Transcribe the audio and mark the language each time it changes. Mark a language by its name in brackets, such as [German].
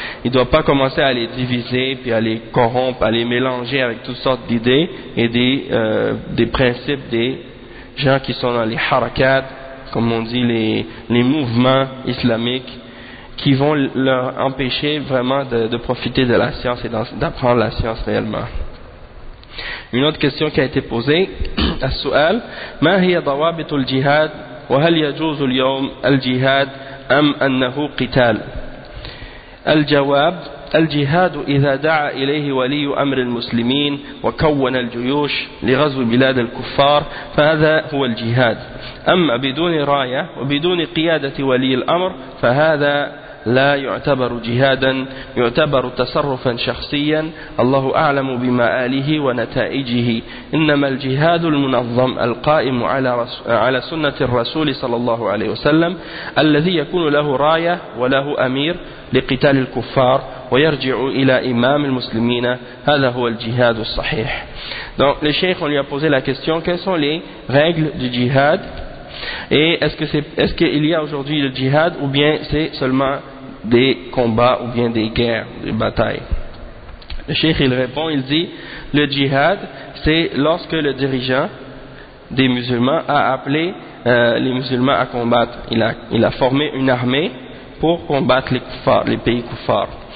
[French] Il ne doit pas commencer à les diviser, puis à les corrompre, à les mélanger avec toutes sortes d'idées et des principes des gens qui sont dans les harakat, comme on dit, les mouvements islamiques, qui vont leur empêcher vraiment de profiter de la science et d'apprendre la science réellement. Une autre question qui a été posée, à Su'al, « [Arabic] Ma hiya dawabitul jihad ?» وهل يجوز اليوم الجهاد أم أنه قتال؟ الجواب: الجهاد إذا دعا إليه ولي أمر المسلمين وكون الجيوش لغزو بلاد الكفار فهذا هو الجهاد. أما بدون راية وبدون قيادة ولي الأمر فهذا لا يعتبر جهادا، يعتبر تصرفا شخصيا، الله أعلم بمآله ونتائجه. إنما الجهاد المنظم القائم على سنة الرسول صلى الله عليه وسلم الذي يكون له راية وله أمير لقتال الكفار ويرجع إلى إمام المسلمين، هذا هو الجهاد الصحيح. [French] Donc le cheikh lui a posé la question: quelles sont les règles du jihad? Et est-ce qu'il y a aujourd'hui le djihad ou bien c'est seulement des combats ou bien des guerres, des batailles? Le cheikh il répond, il dit: le djihad c'est lorsque le dirigeant des musulmans a appelé les musulmans à combattre, il a formé une armée pour combattre les kuffars, les pays kuffars.